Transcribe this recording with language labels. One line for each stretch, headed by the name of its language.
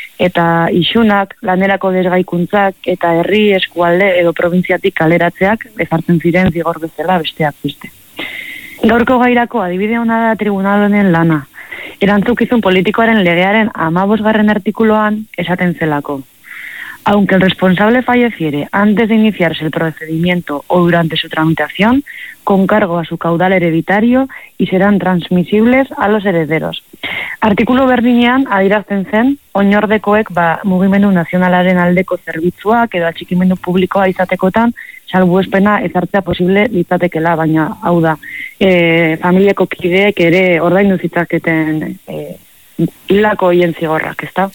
Basque: Eta isunak, lanerako desgaikuntzak, eta herri, eskualde edo provintziatik kaleratzeak ezartzen ziren zigor bezala besteak beste. Gaurko gairako adibide ona da tribunal honen lana. Erantzukizun politikoaren legearen 15. artikuloan esaten zelako.
Spanish: Aunque el responsable falleciere antes de iniciarse el procedimiento o durante su tramitación, con cargo a su caudal hereditario y serán transmisibles a los herederos.
Basque: Artikulu berdinean adierazten zen, oinordekoek ba, mugimendu nazionalaren aldeko zerbitzuak edo atxikimendu publikoa izatekotan salbuespena ezartzea posible litzatekeela, baina hau da, familiako kideek ere ordaindu zitzaketen Hildako hoien zigorrak, ezta?